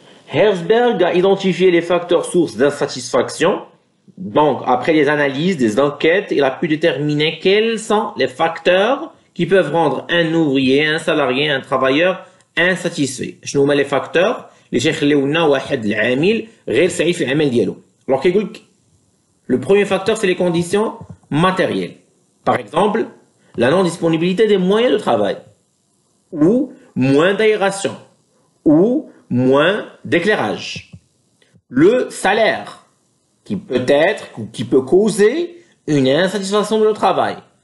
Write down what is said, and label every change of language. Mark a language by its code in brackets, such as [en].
[fr] Herzberg a identifié les facteurs sources d'insatisfaction. Donc, après les analyses, des enquêtes, il a pu déterminer quels sont les facteurs qui peuvent rendre un ouvrier, un salarié, un travailleur insatisfait. [ar] شنو هما [fr] les facteurs [ar] اللي تيخليونا واحد العامل غير سعيد في العمل ديالو. [fr] Alors [ar] كيقول لك [fr] le premier facteur c'est les conditions matérielles. Par exemple, la non-disponibilité des moyens de travail, ou moins d'aération, ou moins d'éclairage. Le salaire, qui peut causer une insatisfaction de le travail.